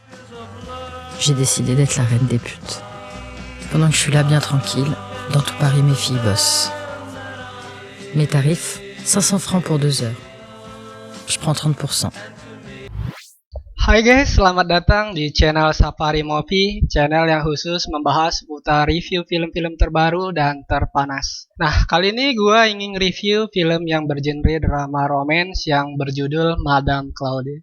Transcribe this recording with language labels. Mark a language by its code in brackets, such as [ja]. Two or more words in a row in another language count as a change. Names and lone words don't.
[fr] J'ai décidé d'être la reine des putes. Pendant que je suis là bien tranquille, dans tout Paris mes filles bossent. Mes tarifs, 500 francs pour 2 heures. Je prends 30%. [id] Hai guys, selamat datang di channel Safari Movie, channel yang khusus membahas seputar review film-film terbaru dan terpanas. Nah, kali ini gue ingin review film yang bergenre [en] drama romance [id] yang berjudul Madame Claude.